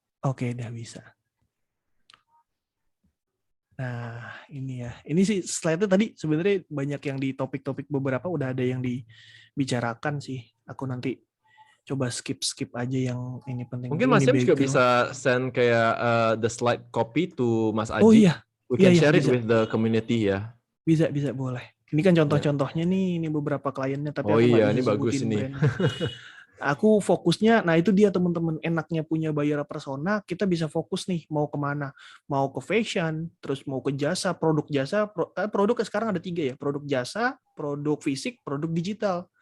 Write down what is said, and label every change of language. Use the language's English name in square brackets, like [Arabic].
[Indonesian] Oke, udah bisa. Nah, ini ya. Ini sih slide-nya tadi sebenarnya banyak yang di topik-topik beberapa udah ada yang dibicarakan sih. Aku nanti coba skip aja yang ini penting. Mungkin Mas Syam juga bisa [English] send [Indonesian] kayak [English] the slide copy to [Indonesian] Mas Aji. Oh iya. [English] We can share it with the community ya. [Indonesian] Bisa boleh. Ini kan contoh-contohnya nih, ini beberapa kliennya tapi aku nggak ini bagus ini. Aku fokusnya, nah itu dia teman-teman, enaknya punya buyer persona, kita bisa fokus nih mau kemana, mau ke fashion, terus mau ke jasa, produk sekarang ada 3 ya, produk jasa, produk fisik, produk digital.